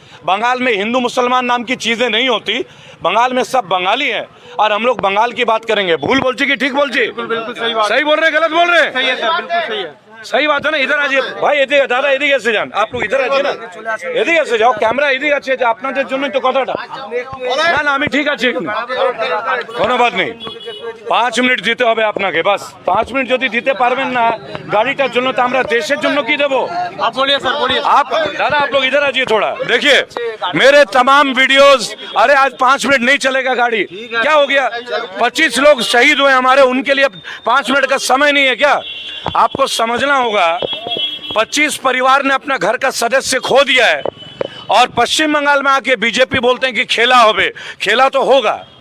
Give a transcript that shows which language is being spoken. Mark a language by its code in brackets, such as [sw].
[hi] बंगाल में हिंदू मुसलमान नाम की चीज़ें नहीं होती, बंगाल में सब बंगाली हैं और हम लोग बंगाल की बात करेंगे। [bn] भूल बोल ची कि ठीक बोल ची, [hi] बिल्कुल सही बात, सही बोल रहे गलत बोल रहे। सही है सर, बिल्कुल सही है, सही बात है ना। इधर आइए भाई, इधर दादा, इधर ऐसे जान, आप लोग इधर आइए ना, इधर ऐसे जाओ, कैमरा इधर अच्छे [bn] আপনাদের জন্যই তো কথাটা। না না, আমি ঠিক আছি, কোনো বাত নেই। 5 মিনিট দিতে হবে আপনাকে, বাস 5 মিনিট যদি দিতে পারবেন না গাড়িটার জন্য, তো আমরা দেশের জন্য কি দেবো। [hi] आप बोलिए सर, बोलिए आप दादा, आप लोग इधर आइए थोड़ा। देखिए मेरे तमाम वीडियोस, अरे आज 5 मिनट नहीं चलेगा गाड़ी, क्या हो गया। 25 लोग शहीद हुए हमारे, उनके लिए 5 मिनट का समय नहीं है क्या। आपको समझना होगा, 25 परिवार ने अपना घर का सदस्य खो दिया है और पश्चिम बंगाल में आके बीजेपी बोलते हैं कि [bn] खेला होवे। [hi] खेला तो होगा,